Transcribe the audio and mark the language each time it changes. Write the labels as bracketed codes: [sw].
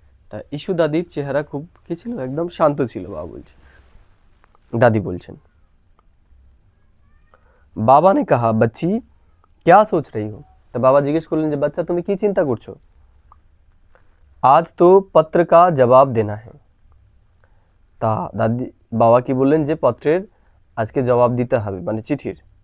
[bn] তা ইস্যু দাদির চেহারা খুব কি ছিল, একদম শান্ত ছিল। বাবা বলছেন, দাদি বলছেন, বাবা [hi] ने कहा बच्ची क्या सोच रही हो। [bn] তা বাবা জিজ্ঞেস করলেন যে বাচ্চা তুমি কি চিন্তা করছো। [hi] आज तो पत्र का जवाब देना है। [bn] তা দাদি বাবা কি বললেন যে পত্রের আজকে জবাব দিতে হবে, মানে চিঠির।